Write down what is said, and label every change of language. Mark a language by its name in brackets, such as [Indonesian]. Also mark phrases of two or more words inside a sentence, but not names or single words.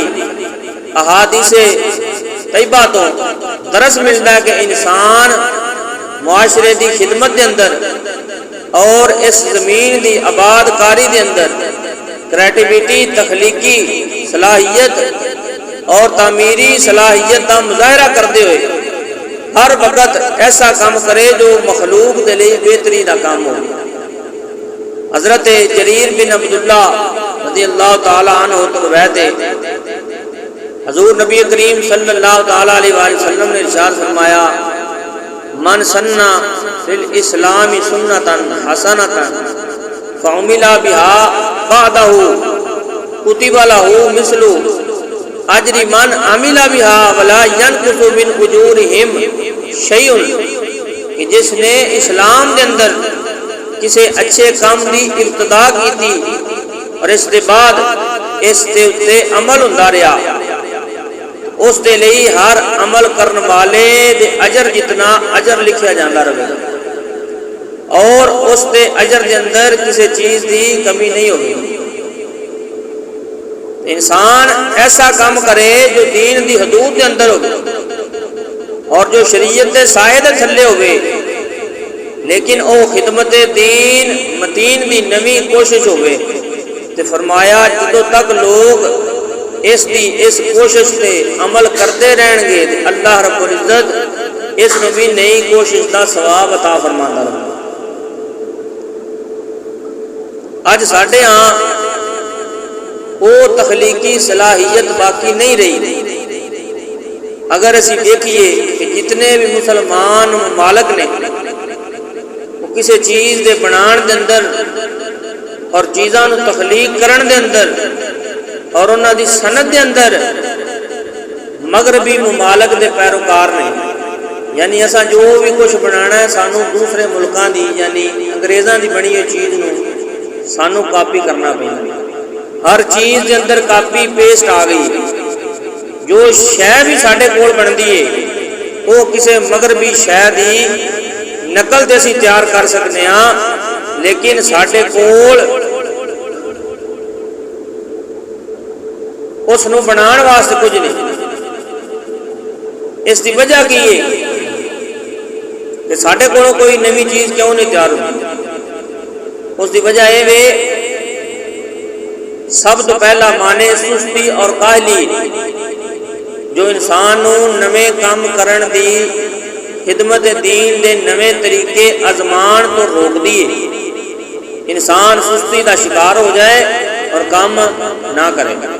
[Punjabi] احادیث طیبہ تو درس ملتا ہے کہ انسان معاشرے دی خدمت دے اندر اور اس زمین دی آباد کاری دے اندر کریٹیویٹی، [Urdu] تخلیقی صلاحیت اور تعمیری صلاحیت کا مظاہرہ کرتے ہوئے [Punjabi] ہر وقت ایسا کام کرے جو مخلوق دے لئے بہتری دا کام ہو۔ حضرت جریر بن عبداللہ [Arabic] رضی اللہ تعالی عنہ [Punjabi] تو روایت ہے، حضور نبی کریم [Arabic] صلی اللہ تعالی علیہ وآلہ وسلم [Punjabi] نے ارشاد فرمایا، [Arabic] من سنّا فی الاسلام سنتا حسنتا فعمل بها بعدہ کتب لہ مثل اجر من عمل بها ولا ينقص من اجورہم شیء، [Punjabi] کہ جس نے اسلام دے اندر کسی اچھے کام دی ابتدا کی تھی اور اس دے بعد اس دے اتے عمل ہوندا رہیا، اس دے لئی ہر عمل کرن والے دے اجر جتنا اجر لکھیا جاندا رہے اور اس دے اجر دے اندر کسی چیز دی کمی نہیں ہوگی۔ انسان ایسا کام کرے جو دین دی حدود دے اندر ہوگی اور جو شریعت دے سائے دے تھلے ہوگی، لیکن او خدمت دین متین دی نوی کوشش ہوگی۔ تو فرمایا جدو تک لوگ اس کوشش سے عمل کرتے رہن گے اللہ رب العزت اس نو بھی نئی کوشش کا ثواب عطا فرماتا رہے۔ اج ساڈے ہاں وہ تخلیقی صلاحیت باقی نہیں رہی۔ اگر اسی دیکھیے کہ جتنے بھی مسلمان ممالک نے وہ کسی چیز دے بنان دے اندر اور چیزاں نو تخلیق کرن دے اندر اور انہاں دی صنعت دے اندر مغربی ممالک دے پیروکار نے، یعنی اساں جو بھی کچھ بنانا ہے سانو دوسرے ملکاں دی یعنی انگریزاں دی بنی ہوئی چیز نو سانو کاپی کرنا پیندا۔ ہر چیز دے اندر [English] copy paste [Punjabi] آ گئی، جو شے بھی ساڈے کول بندی ہے وہ کسی مغربی شے دی نقل تے اسی تیار کر سکتے ہاں، لیکن ساڈے کول اس نو بنان واسطے کچھ نہیں۔ اس دی وجہ کی ہے کہ ساڈے کولوں کوئی نئی چیز کیوں نہیں تیار ہوتی؟ اس دی وجہ یہ ہے سب تو پہلا مانے سستی اور کاہلی جو انسان نو نویں کام کرن دی خدمت دین دے نویں طریقے ازمان تو روک دیے، انسان سستی دا شکار ہو جائے اور کام نہ کرے۔